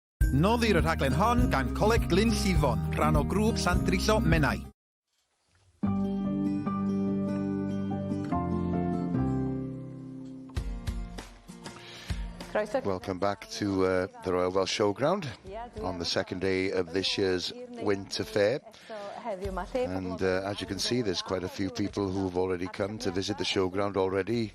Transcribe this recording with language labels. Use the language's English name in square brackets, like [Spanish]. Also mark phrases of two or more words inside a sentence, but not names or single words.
[Welsh] Noddir y rhaglen hon gan Coleg Glyn Llifon, rhan o grŵp Sandriso Menai. [English] Welcome back to the Royal Welsh Showground on the second day of this year's Winter Fair. And as you can see, there's quite a few people who have already come to visit the showground already.